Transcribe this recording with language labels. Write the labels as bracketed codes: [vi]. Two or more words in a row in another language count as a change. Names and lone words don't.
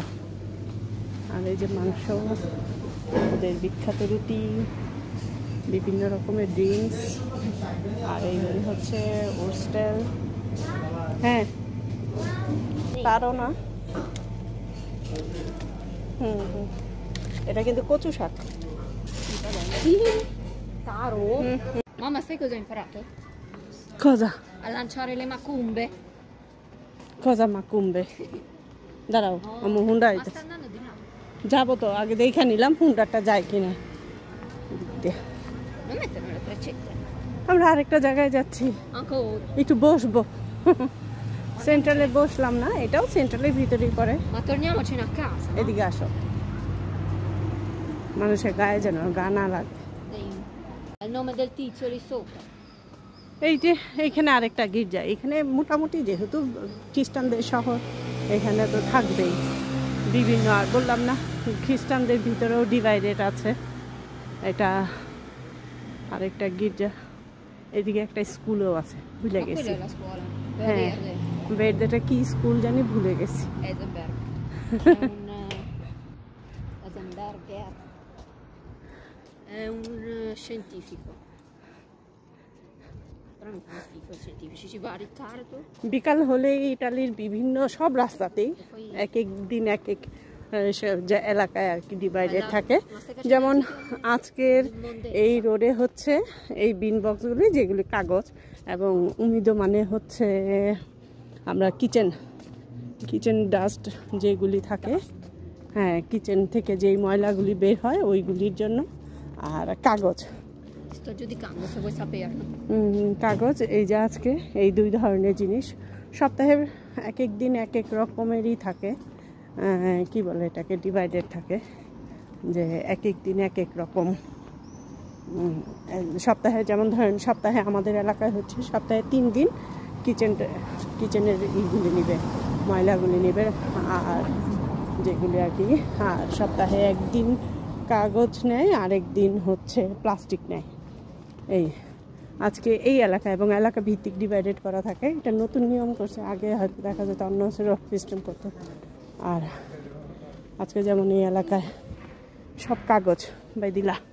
[bn] আর এই যে মাংস, ওদের বিখ্যাত রুটি, বিভিন্ন রকমের ড্রিঙ্কস। আর এইগুলি হচ্ছে ওস্টেল। হ্যাঁ, তারও না। এটা কিন্তু কচু শাক। [it] Sì, caro. Mamma, sai cosa ho imparato? Cosa? A lanciare le macumbe. Cosa macumbe? [bn] দাঁড়াও আমি হুন্ডা [it] Ma [bn] আইতেছে [it] sta andando di là. [bn] যাবো তো আগে দেখে নিলাম হুন্ডাটা যায় কিনা [it] Non mettono le freccette. [bn] আমরা আরেকটা জায়গায় যাচ্ছি [it] Ancora. [bn] একটু বসবো সেন্ট্রালে বসলাম না এটাও সেন্ট্রালের ভিতরেই পড়ে [it] Ma torniamocene a casa. No? [bn] এদিকে আসো মানুষের গায়ে যেন গা না লাগে [it] È il nome del tizio lì sopra. [bn] এই যে এইখানে আরেকটা গির্জা এখানে মোটামুটি যেহেতু খ্রিস্টানদের শহর এখানে তো থাকবেই বিভিন্ন আর বললাম না খ্রিস্টানদের ভিতরেও ডিভাইডেড আছে এটা আরেকটা গির্জা এদিকে একটা স্কুলও আছে ভুলে [it] Ma [bn] গেছি [it] quella è la scuola. [bn] Eh. বেরদেটা কি স্কুল জানি ভুলে গেছি [it] Eisenberg. È un Eisenberger. È un scientifico. Però mi fanno schifo i scientifici. Ci va Riccardo. [bn] বিকাল হলে ইটালির বিভিন্ন সব রাস্তাতেই এক এক দিন এক এক যে এলাকায় আর কি ডিভাইডেড থাকে যেমন আজকের এই রোডে হচ্ছে এই বিন বক্সগুলি যেগুলি কাগজ এবং উমিদ মানে হচ্ছে আমরা [en] kitchen dust [bn] যেগুলি থাকে হ্যাঁ কিচেন থেকে যেই ময়লাগুলি বের হয় ওইগুলির জন্য আর কাগজ [it] Sto giudicando se vuoi saperlo. [bn] কাগজ এই যে আজকে এই দুই ধরনের জিনিস সপ্তাহের এক এক দিন এক এক রকমেরই থাকে কি বলে এটাকে ডিভাইডেড থাকে যে এক এক দিন এক এক রকম সপ্তাহে যেমন ধরেন সপ্তাহে আমাদের এলাকায় হচ্ছে সপ্তাহে 3 দিন কিচেনের ইগুলি নেবে ময়লাগুলি নেবে আর যেগুলি আর কি আর সপ্তাহে একদিন কাগজ নেয় আরেক দিন হচ্ছে প্লাস্টিক নেয় এই আজকে এই এলাকা এবং এলাকা ভিত্তিক ডিভাইডেড করা থাকে এটা নতুন নিয়ম করছে আগে হয়তো দেখা যেত অন্য সিস্টেম করতো আর আজকে যেমন এই এলাকায় সব কাগজ বাই দিলা